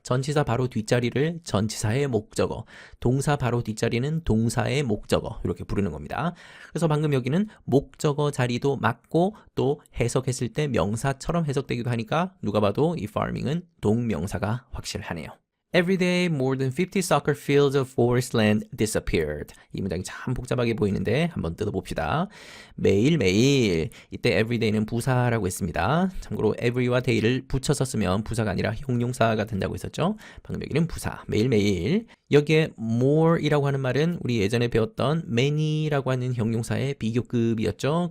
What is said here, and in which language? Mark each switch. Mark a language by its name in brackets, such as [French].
[Korean] 전치사 바로 뒷자리를 전치사의 목적어, 동사 바로 뒷자리는 동사의 목적어 이렇게 부르는 겁니다. 그래서 방금 여기는 목적어 자리도 맞고 또 해석했을 때 명사처럼 해석되기도 하니까 누가 봐도 이 farming은 동명사가 확실하네요. [English] Every day, more than 50 soccer fields of forest land disappeared. [Korean] 이 문장이 참 복잡하게 보이는데 한번 뜯어봅시다. 매일매일, 이때 everyday는 부사라고 했습니다. 참고로 every와 day를 붙여서 쓰면 부사가 아니라 형용사가 된다고 했었죠. 방금 여기는 부사, 매일매일. 여기에 more이라고 하는 말은 우리 예전에 배웠던 many라고 하는 형용사의 비교급이었죠.